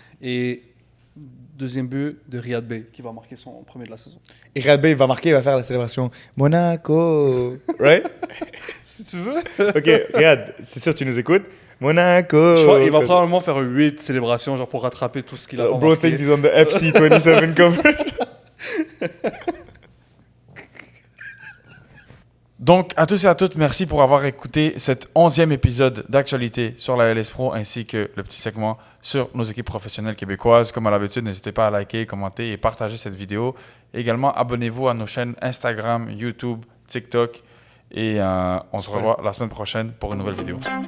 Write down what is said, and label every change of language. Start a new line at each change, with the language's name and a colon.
French: Et deuxième but de Riyad Bey, qui va marquer son premier de la saison. Et Riyad Bey, il va marquer, il va faire la célébration. Monaco. Right? Si tu veux. Ok, Riyad, c'est sûr que tu nous écoutes. Monaco. Je crois qu'il va probablement faire 8 célébrations genre pour rattraper tout ce qu'il a pas
English: Bro
French: marqué.
English: thinks he's on the FC 27 cover.
French: Donc, à tous et à toutes, merci pour avoir écouté cet 11e épisode d'Actualité sur la LS Pro ainsi que le petit segment sur nos équipes professionnelles québécoises. Comme à l'habitude, n'hésitez pas à liker, commenter et partager cette vidéo. Également, abonnez-vous à nos chaînes Instagram, YouTube, TikTok et on se revoit la semaine prochaine pour une nouvelle vidéo.